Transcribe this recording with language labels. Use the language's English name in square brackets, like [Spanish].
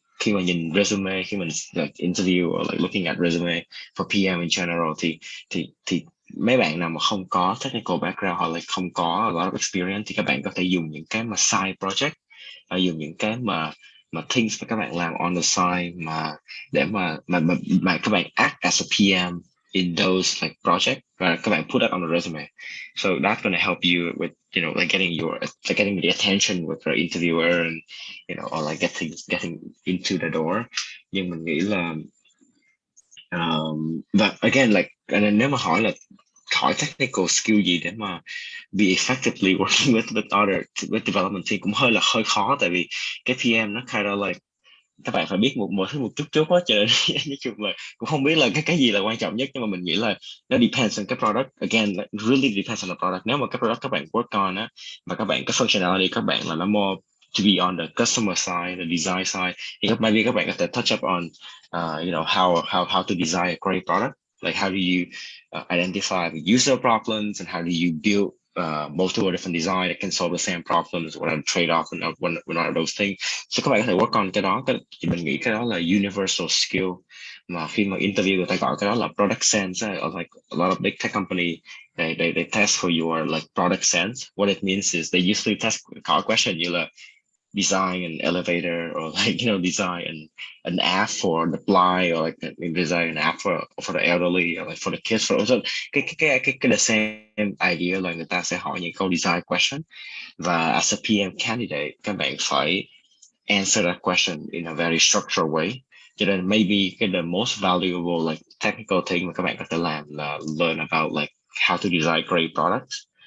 [Vietnamese] khi mà nhìn resume, khi mình [English] like interview or like looking at resume for PM in general [Vietnamese] thì mấy bạn nào mà không có technical background hoặc là không có a lot of experience thì các bạn có thể dùng những cái mà side project, dùng những cái mà things mà các bạn làm on the side mà để mà các bạn [English] act as a PM in those like project [Vietnamese] và các bạn [English] put that on the resume. So that's going to help you with like getting the attention with the interviewer and or like getting into the door. [Vietnamese] Nhưng mình nghĩ là và again like nếu mà hỏi technical skill gì để mà [English] be effectively working with development team [Vietnamese] cũng hơi khó, tại vì cái PM nó [English] kind of like [Vietnamese] các bạn phải biết một thứ một chút trước đó, cho nên nói chung là cũng không biết là cái gì là quan trọng nhất, nhưng mà mình nghĩ là nó depends on cái product. [English] Again, like, really depends on the product. [Vietnamese] Nếu mà cái product các bạn work on á mà các bạn cái functionality các bạn là nó [English] more to be on the customer side, the design side, thì maybe [Vietnamese] các bạn có thể [English] touch up on how to design a great product, like how do you identify the user problems and how do you build multiple different design that can solve the same problems, what are the trade-off and one of those things. [Vietnamese] So các bạn có thể work on cái đó, thì mình nghĩ cái đó là [English] universal skill [Vietnamese] mà khi mà interview người ta gọi cái đó là product sense. [English] Or like a lot of big tech company, they test for your like product sense. What it means is they usually test hỏi question như là design an elevator or like design an app for the blind, or like design an app for the elderly, or like for the kids. So cái the same idea là [Vietnamese] người ta sẽ hỏi những câu [English] design question, và as a PM candidate [Vietnamese] các bạn phải [English] answer that question in a very structured way. Cho nên maybe the most valuable like technical thing [Vietnamese] mà các bạn có thể làm là [English] learn about like how to design great products.